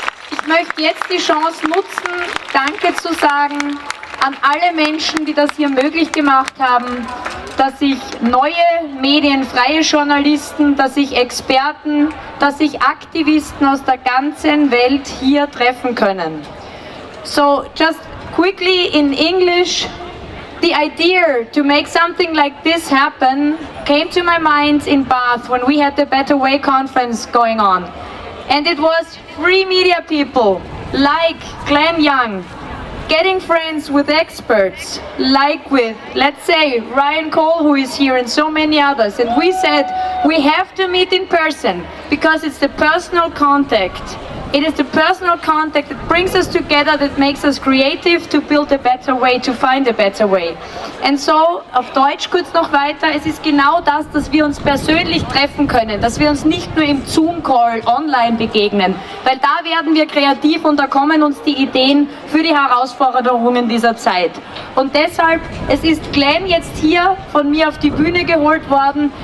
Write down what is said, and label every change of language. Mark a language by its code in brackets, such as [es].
[de] Ich möchte jetzt die Chance nutzen, Danke zu sagen an alle Menschen, die das hier möglich gemacht haben, dass sich neue Medien, freie Journalisten, dass sich Experten, dass sich Aktivisten aus der ganzen Welt hier treffen können. [en] So, just quickly in English, the idea to make something like this happen came to my mind in Bath when we had the Better Way conference going on. And it was free media people like Glenn Young, getting friends with experts, like with, let's say, Ryan Cole, who is here, and so many others. And we said, we have to meet in person, because it's the personal contact. It is the personal contact that brings us together, that makes us creative to build a better way, to find a better way. And so, [de] auf Deutsch kurz noch weiter, es ist genau das, dass wir uns persönlich treffen können, dass wir uns nicht nur im Zoom-Call online begegnen, weil da werden wir kreativ und da kommen uns die Ideen für die Herausforderungen dieser Zeit. Und deshalb, es ist Glenn jetzt hier von mir auf die Bühne geholt worden.